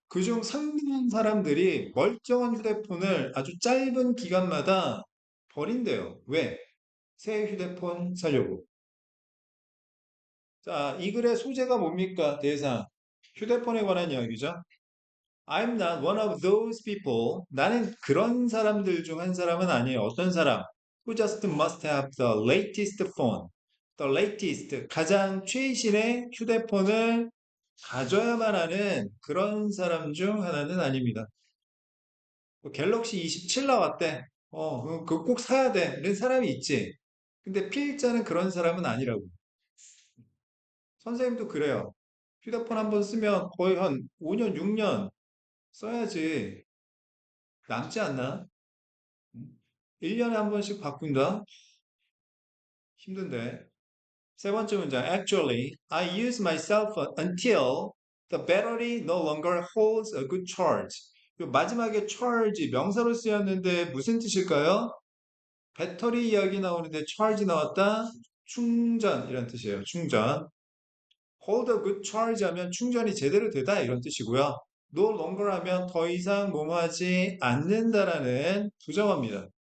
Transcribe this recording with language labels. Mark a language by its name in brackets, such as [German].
[Korean] 그중 상당한 사람들이 멀쩡한 휴대폰을 아주 짧은 기간마다 버린대요. 왜? 새 휴대폰 사려고. 자, 이 글의 소재가 뭡니까? 대상. 휴대폰에 관한 이야기죠. [English] I'm not one of those people. [Korean] 나는 그런 사람들 중 한 사람은 아니에요. 어떤 사람? [English] Who just must have the latest phone. The latest. [Korean] 가장 최신의 휴대폰을 가져야만 하는 그런 사람 중 하나는 아닙니다. 뭐 갤럭시 27 나왔대. 그거 꼭 사야 돼. 이런 사람이 있지. 근데 필자는 그런 사람은 아니라고. 선생님도 그래요. 휴대폰 한번 쓰면 거의 한 5년, 6년 써야지 남지 않나? 1년에 한 번씩 바꾼다? 힘든데. 세 번째 문장. [English] Actually, I use my cell phone until the battery no longer holds a good charge. [Korean] 이 마지막에 charge 명사로 쓰였는데 무슨 뜻일까요? 배터리 이야기 나오는데 charge 나왔다. 충전 이런 뜻이에요. 충전. [English] hold a good charge [Korean] 하면 충전이 제대로 되다 이런 뜻이고요. no longer 하면 더 이상 뭐뭐하지 않는다라는 부정어입니다.